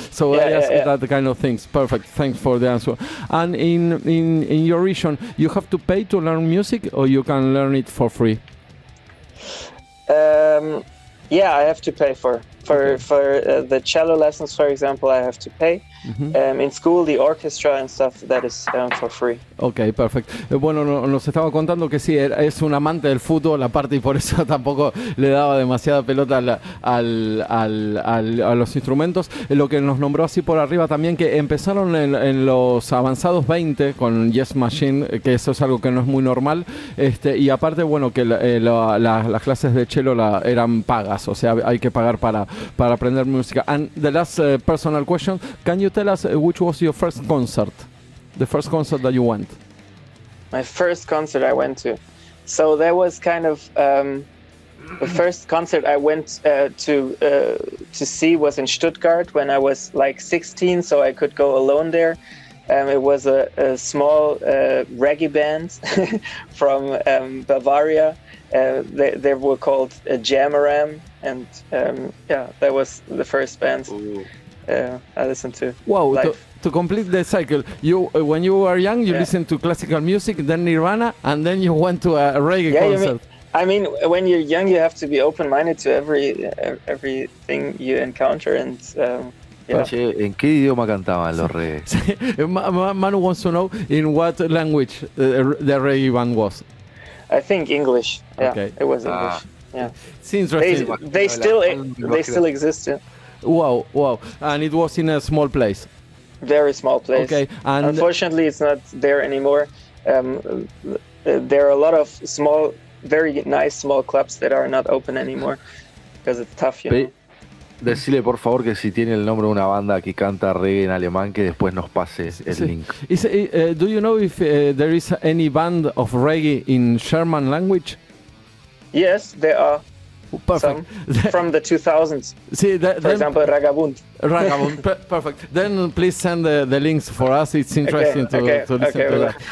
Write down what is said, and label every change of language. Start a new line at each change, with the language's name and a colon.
English: So I ask that kind of things. Perfect. Thanks for the answer. And in your region, you have to pay to learn music, or you can learn it for free? I have to pay for the cello lessons, for example. I have to pay. In school, the orchestra and stuff, that is for free.
Spanish: Ok, perfecto. Bueno, nos estaba contando que sí, es un amante del fútbol, aparte, y por eso tampoco le daba demasiada pelota a los instrumentos. Lo que nos nombró así por arriba también, que empezaron en los avanzados 20 con YEAST MACHINE, que eso es algo que no es muy normal. Y aparte, bueno, que las clases de cello eran pagas, o sea, hay que pagar para aprender música.
English: And the last personal question, can you tell us which was your first concert? The first concert that you went? My first concert I went to. So that was kind of the first concert I went to see was in Stuttgart when I was like 16, so I could go alone there. It was a small reggae band from Bavaria. They were called Jamaram, and that was the first band I listened to. Wow! To complete the cycle, when you were young, you listened to classical music, then Nirvana, and then you went to a reggae concert. I mean, when you're young, you have to be open-minded to everything you encounter, and
Spanish: Che, ¿en qué idioma cantaban los reggae?
English: Manu wants to know in what language the reggae band was. I think English. Yeah, okay. It was English. Yeah, it's interesting. They still exist. Yeah. Wow! And it was in a small place. Very small place. Okay, and unfortunately, it's not there anymore. There are a lot of small, very nice small clubs that are not open anymore because it's tough, you know.
Spanish: Decile por favor que si tiene el nombre de una banda que canta reggae en alemán, que después nos pase el link.
English: Do you know if there is any band of reggae in German language? Yes, there are. Perfect. Some from the 2000s. See, for example, Ragabund. Perfect. Then please send the links for us. It's interesting to listen to that.